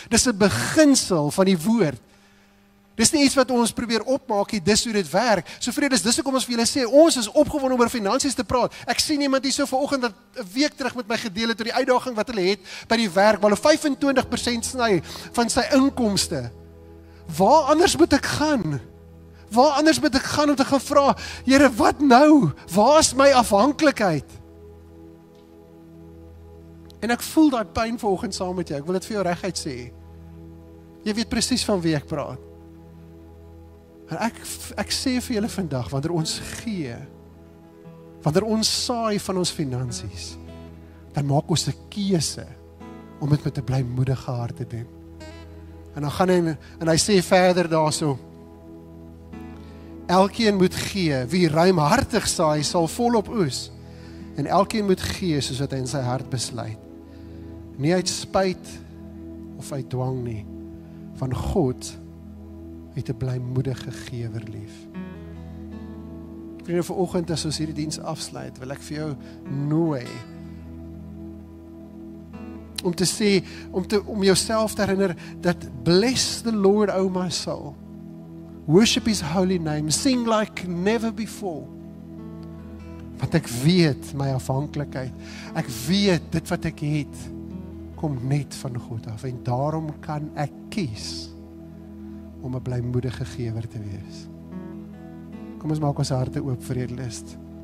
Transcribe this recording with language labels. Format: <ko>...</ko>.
<af>Dis 'n beginsel van die woord. Dis nie iets wat ons probeer opmaak nie, dis hoe dit werk. So vredes, dis hoekom ons vir julle sê, ons is opgewonde om oor finansies te praat. Ek sien iemand hier so vanoggend wat 'n week terug met my gedeel het oor die uitdaging wat hulle het by die werk, waar hulle 25% sny van sy inkomste. Waar anders moet ek gaan? Waar anders moet ek gaan om te gaan vra, Here, wat nou? Waar is my afhanklikheid? En ek voel daai pyn vanoggend saam met jou. Ek wil dit vir jou reguit sê. Jy weet presies van wie ek praat. En ek sê vir julle vandag, wanneer ons gee, wanneer ons saai van ons finansies, dan maak ons 'n keuse om dit met 'n blymoedige hart te doen. En dan gaan hy sê verder daarso, elkeen moet gee, wie ruimhartig saai, sal volop oes. En elkeen moet gee soos wat hy in sy hart besluit. Nie uit spyt of uit dwang nie, van God het 'n blymoedige gewer lief. Vriende, vanoggend as ons hierdie diens afsluit, wil ek vir jou nooi om te sê, om jouself te herinner dat</af> <en>bless the Lord, O my soul. Worship his holy name, sing like never before.</en> <af>Want ek weet my afhanklikheid. Ek weet dit wat ek het kom net van God af en daarom kan ek kies om 'n blymoedige gewer te wees. Kom ons maak ons harte oop vir eetlust.</af>